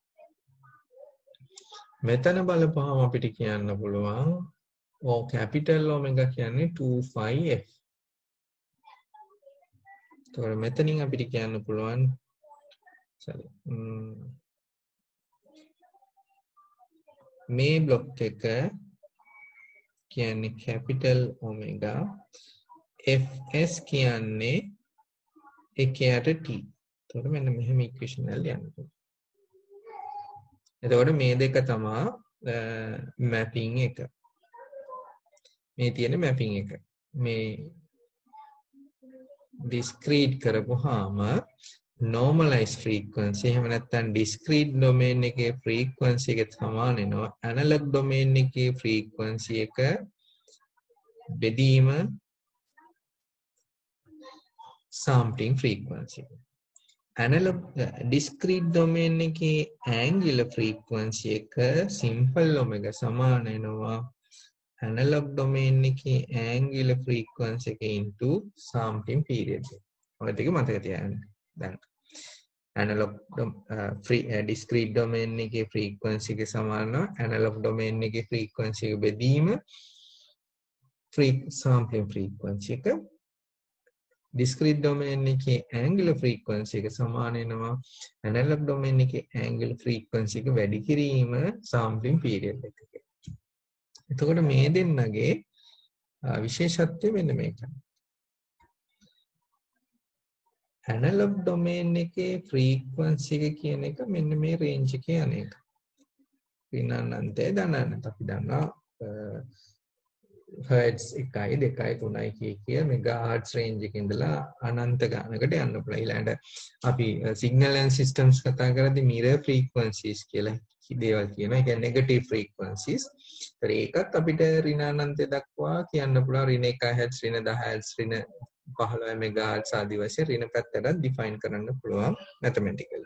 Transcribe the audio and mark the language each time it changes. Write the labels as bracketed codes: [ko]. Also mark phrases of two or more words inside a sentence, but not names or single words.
[si] මෙතන බලපුවම අපිට කියන්න පුළුවන් [en] capital omega [si] කියන්නේ 2phi f. එතකොට මෙතනින් අපිට කියන්න පුළුවන් මේ බ්ලොක් එක කියන්නේ [en] capital omega fs [si] කියන්නේ එකයට t. එතකොට මෙන්න මෙහෙම ඉක්වේෂන් එක ලියන්න පුළුවන්. එතකොට මේ දෙක තමයි මැපින් එක. මේ තියෙන මැපින් එක. මේ discrete කරපුවාම [en] normalized frequency [si] එහෙම නැත්නම් [en] discrete domain [si] එකේ frequency එක සමාන වෙනවා [en] analog domain [si] එකේ frequency එක බෙදීම [en] sampling frequency. Analog discrete domain [si] එකේ [en] angular frequency [si] එක [en] simple omega [si] සමාන වෙනවා [en] analog domain [si] එකේ [en] angular frequency [si] එක [en] into sampling period. [si] ඔය දෙක මතක තියාගන්න. දැන් [en] analog discrete domain [si] එකේ frequency එක සමාන [en] analog domain [si] එකේ frequency එක බෙදීම [en] sampling frequency [si] එක [en] discrete domain [si] එකේ [en] angular frequency [si] එක සමාන වෙනවා [en] analog domain [si] එකේ [en] angular frequency [si] එක වැඩි කිරීම [en] sampling period [si] එකක. එතකොට මේ දෙන්නගේ විශේෂත්වය මෙන්න මේකයි. [en] analog domain [si] එකේ frequency එක කියන එක මෙන්න මේ range එකේ යන එක. ඍණානන්තය ධනානන්ත අපි දන්නවා hertz 1 2 3 කිය [en] megahertz range [si] එකේ ඉඳලා අනන්ත ගානකට යන්න පුළුවන්. ඊළඟට අපි [en] signal and systems [si] කතා කරද්දී [en] mirror frequencies [si] කියලා දේවල් කියනවා. ඒ කියන්නේ [en] negative frequencies. [si] ඒකත් අපිට ඍණානන්තය දක්වා කියන්න පුළුවන් ඍණ 1 Hz ඍණ 10 Hz ඍණ 15 megahertz ආදී වශයෙන් ඍණ පැත්තට define කරන්න පුළුවන් mathematically.